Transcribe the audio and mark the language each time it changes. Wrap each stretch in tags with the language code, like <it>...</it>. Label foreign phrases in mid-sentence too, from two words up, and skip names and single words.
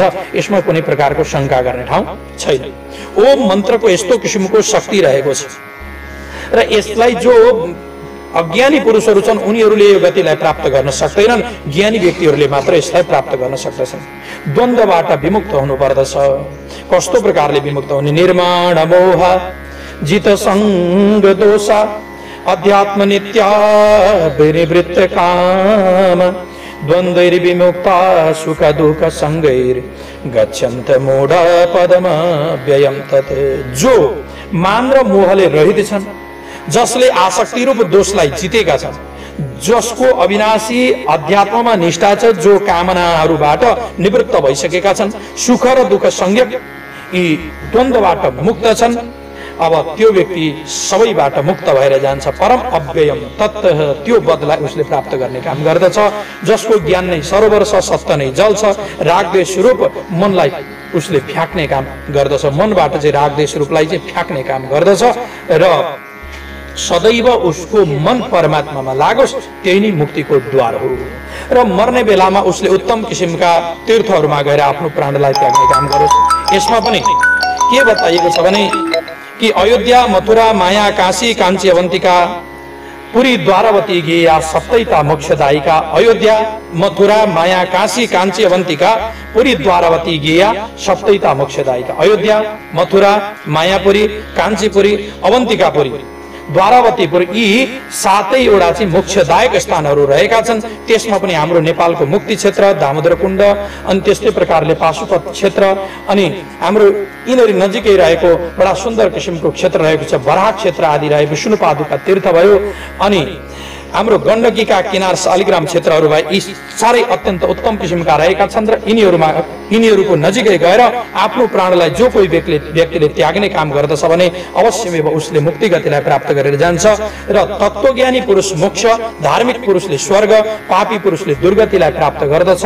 <ne>यसमा कुनै प्रकारको शङ्का गर्ने ठाउँ छैन। ओम मन्त्रको यस्तो किसिमको शक्ति रहेको छ र यसलाई जो अज्ञानी पुरुषहरू छन् उनीहरूले यो गतिलाई प्राप्त गर्न सक्दैनन्, ज्ञानी व्यक्तिहरूले मात्र यसलाई प्राप्त गर्न सक्दछन्। द्वन्द्वबाट विमुक्त हुनु पर्दछ। कस्तो प्रकारले विमुक्त हुने?</ne> <sa>निर्माण मोह जित संग दोष अध्यात्म नित्या विनिवृत्त काम द्वन्द्वैर विमुक्ता सुख दुःख संगैर गच्छन्त मूढ पदम व्ययम तत्।</sa> <ne>जो मान र मोहले रहित छन्, जसले आसक्ति रूप दोषलाई जितेका छन्, जसको अविनाशी अध्यात्ममा निष्ठा छ, जो कामनाहरूबाट निवृत्त भइसकेका छन्, सुख र दुःख संज्ञक यी द्वन्द्वबाट मुक्त छन्, अब त्यो व्यक्ति सबैबाट मुक्त भएर जान्छ।</ne> <sa>परम अव्ययम तत्,</sa> <ne>त्यो बदलाई उसले प्राप्त गर्ने काम गर्दछ। जसको ज्ञान नै सरोवर छ, सत्य नै जल छ, रागद्वेष रूप मनलाई उसले फ्याक्ने काम गर्दछ। मनबाट चाहिँ रागद्वेष रूपलाई चाहिँ फ्याक्ने काम गर्दछ र सदैव उसको मन परमात्मामा लागोस्, त्यही नै मुक्तिको द्वार हो। र मर्ने बेलामा उसले उत्तम किसिमका तीर्थहरूमा गएर आफ्नो प्राणलाई त्याग्ने काम गरोस्। यसमा पनि के बताइएको छ भने कि</ne> <sa>अयोध्या मथुरा माया काशी काञ्ची अवन्तिका पुरी द्वारावती गेया सप्तैता मोक्षदायिका। अयोध्या मथुरा माया काशी काञ्ची अवन्तिका पुरी द्वारावती गेया सप्तैता मोक्षदायिका।</sa> <ne>अयोध्या मथुरा मायापुरी काञ्चीपुरी अवन्तिकापुरी द्वारावतीपुर यी सातैवटा चाहिँ मोक्षदायक स्थानहरू रहेका छन्। त्यसमा पनि हाम्रो नेपालको मुक्ति क्षेत्र दामोदर कुण्ड, अनि त्यस्तै प्रकारले पाशुपत क्षेत्र, अनि हाम्रो यिनीहरू नजिकै रहेको बडा सुन्दर किसिमको क्षेत्र रहेको छ बराह क्षेत्र आदि रहे, विष्णुपादुका तीर्थ भयो, अनि हाम्रो गण्डकीका किनार शालिग्राम क्षेत्रहरू भए, यी साह्रै अत्यन्त उत्तम किसिमका रहेका छन् र यिनीहरूको नजिकै गएर आफ्नो प्राणलाई जो कोही व्यक्तिले त्याग्ने काम गर्दछ भने अवश्यमै उसले मुक्ति गतिलाई प्राप्त गरेर जान्छ र तत्त्वज्ञानी पुरुष मोक्ष, धार्मिक पुरुषले स्वर्ग, पापी पुरुषले दुर्गतिलाई प्राप्त गर्दछ।</ne>